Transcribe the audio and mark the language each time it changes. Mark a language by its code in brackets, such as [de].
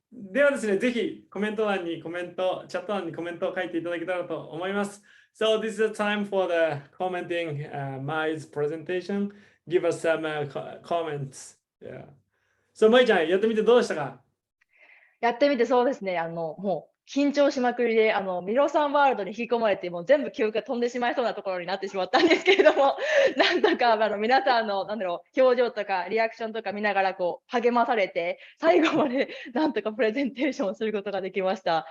[ja] ではですね、ぜひコメント欄にチャット欄にコメントを書いていただけたらと思います。 [en] So this is the time for the commenting Mai's presentation. Give us some comments. Yeah. [ja] So まいちゃん、やってみてどうでしたか？やってみてそうですね。もう緊張しまくりで、ミロさんワールドに引き込まれて、もう全部記憶が飛んでしまいそうなところになってしまったんですけれども、なんとか皆さんの表情とかリアクションとか見ながらこう励まされて、最後までなんとかプレゼンテーションをすることができました。